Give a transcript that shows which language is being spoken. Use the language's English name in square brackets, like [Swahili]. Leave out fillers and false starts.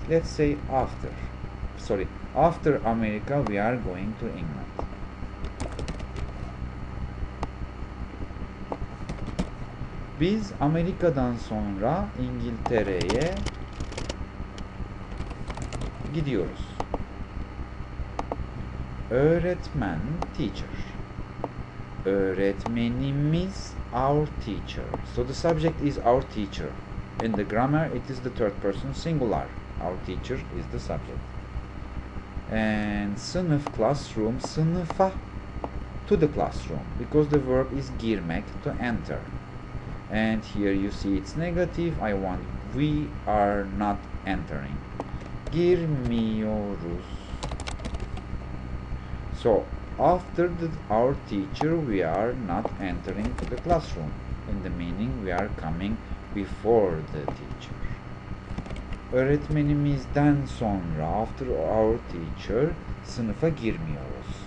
[English] Let's say after. Sorry, after America we are going to England. [Turkish] Biz Amerika'dan sonra İngiltere'ye gidiyoruz. Öğretmen, teacher. [English] Öğretmenimiz, our teacher. So the subject is our teacher. In the grammar, it is the third person singular. Our teacher is the subject. And sınıf, classroom, sınıfa, to the classroom, because the verb is girmek, to enter. And here you see it's negative. I want, we are not entering. [Turkish] Girmiyoruz. [English] So after our teacher, we are not entering to the classroom. In the meaning, we are coming before the teacher. [Turkish] Öğretmenimizden sonra, [English] after our teacher, [Turkish] sınıfa girmiyoruz.